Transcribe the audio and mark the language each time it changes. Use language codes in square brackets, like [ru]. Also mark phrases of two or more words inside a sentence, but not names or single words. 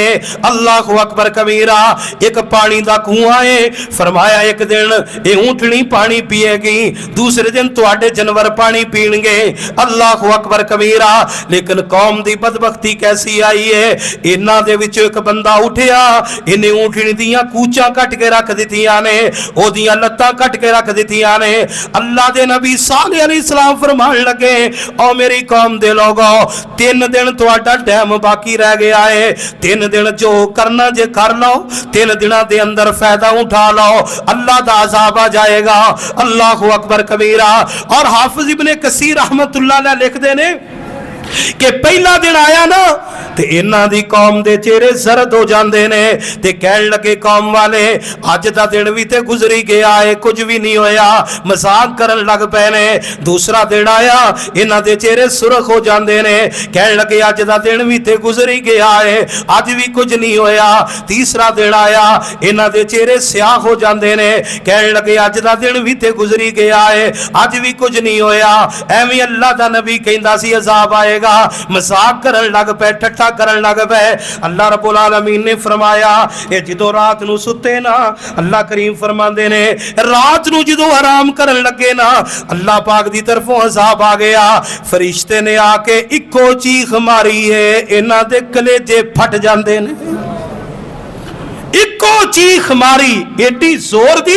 [ar] الله أكبر كبيرا. [pa] ایک پانی دا کنواں ہے، فرمایا ایک دن یہ اونٹنی پانی پیئے گی، دوسرے دن تہاڈے جانور پانی پینڑ گے. [ar] الله أكبر كبيرا. [pa] لیکن قوم دی بدبختی کیسی آئی ہے، اینہاں دے وچ ایک بندہ اٹھیا، اینہیں اونٹنی دیاں کونچاں کٹ کے رکھ دتیاں نے، اوہدیاں لتاں کٹ کے رکھ دتیاں نے. اللہ دے نبی صالح علیہ السلام فرمان لگے او میری قوم دے لوگو، 3 دن تہاڈا ٹائم باقی رہ گیا ہے، 3 دن جو کرنا جے کر لو، 3 دناں دے اندر فائدہ اٹھا لو، اللہ دا عذاب آ جائے گا. [ar] الله أكبر كبيرا. [pa] اور حافظ ابن کثیر رحمۃ اللہ علیہ لکھدے نے کہ پہلا دن آیا نا تے اینہاں دی قوم دے چہرے زرد ہو جاتے نے، تے کہن لگے قوم والے اج دا دن بھی تے گزری گیا ہے، کچھ بھی نہیں ہویا، مذاق کرن لگ پے نے. دوسرا دن آیا، اینہاں دے چہرے سرخ ہو جاتے نے، کہن لگے اج دا دن بھی تے گزری گیا ہے، اج بھی کچھ نہیں ہویا. تیسرا دن آیا، اینہاں دے چہرے سیاہ ہو جاتے نے، کہن لگے اج دا دن بھی تے گزری گیا ہے، اج بھی کچھ نہیں ہویا. ایویں اللہ دا نبی کہندا سی عذاب آئے گا، مذاق کرن لگ پے، ٹھٹھا کرن لگ پے. اللہ رب العالمین نے فرمایا یہ جدوں رات نوں ستے نا، اللہ کریم فرماندے نے رات نوں جدوں آرام کرن لگے نا، اللہ پاک دی طرفوں عذاب آ گیا. فرشتے نے آ کے اکو چیخ ماری ہے، اینہاں دے کلیجے پھٹ جاندے نے. اکو چیخ ماری، ایڈی زور دی.